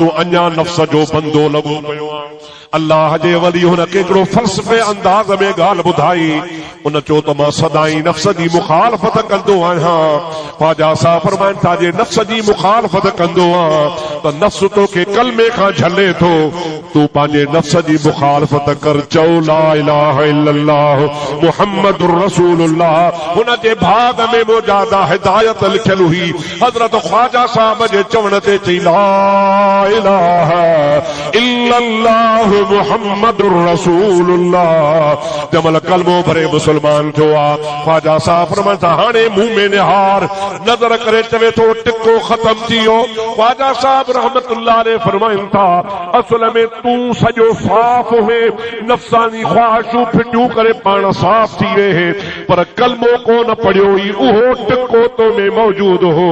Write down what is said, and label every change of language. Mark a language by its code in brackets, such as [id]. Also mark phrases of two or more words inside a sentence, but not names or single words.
[sd] तूं अञा नफ्स जो बंदो लॻो पियो आ। अल्लाह जे वली हुन केकड़ो फ़लसफ़े अंदाज़ में ॻाल्हि ॿुधाई। उन चयो त मां सदाई नफ्स जी मुखालफत कंदो आहियां। ख्वाजा साहब फरमाइनि था जे नफ्स जी मुखालफत कंदो आहियां त नफ्स तोखे कलमे खां झले थो। तूं पंहिंजे नफ्स जी मुखालफत कर। चओ [ar] لا إله إلا الله محمد رسول الله. [sd] हुन जे भाग में मौजूदा हिदायत लिखियल हुई। हजरत ख्वाजा साहब जे चवण ते चई [ar] لا إله إلا الله محمد رسول الله. [sd] जमल कलमो भरे मुसलमान थियो आ। ख्वाजा साहब फरमाइनि था हाणे मुंह में निहार नज़र करे चवे थो टिको ख़त्म थी वियो। ख्वाजा साहब [ar] رحمة الله عليه [sd] फरमाइनि था असल में तूं सॼो साफ़ हुए नफ़्सानी ख्वाहिशूं फिटियूं करे पाण साफ़ थी रहे पर कलमो कोन पढ़ियो ई उहो टिको तो में मौजूद हो।